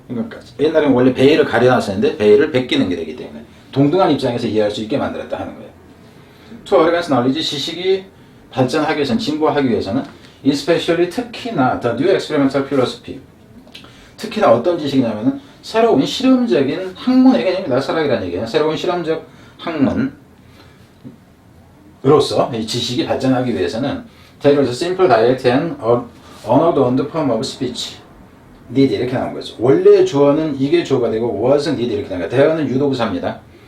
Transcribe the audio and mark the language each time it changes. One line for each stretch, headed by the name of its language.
Korean: 그러니까 옛날에는 원래 베일을 가려놨었는데 베일을 벗기는 게 되기 때문에 동등한 입장에서 이해할 수 있게 만들었다 하는 거예요.
English: To advance knowledge,
Korean: 지식이 발전하기 위해서는, 진보하기 위해서는
English: especially
Korean: 특히나
English: the new experimental philosophy,
Korean: 특히나 어떤 지식이냐면은 새로운 실험적인 학문의 개념이다. 철학이라는 얘기예요. 새로운 실험적 학문으로서 이 지식이 발전하기 위해서는
English: there is a simple, direct and unadorned form of speech need
Korean: 이렇게 나온 거죠. 원래 주어는 이게 주어가 되고 was need 이렇게 나온 거예요. 대어는 유도부사입니다.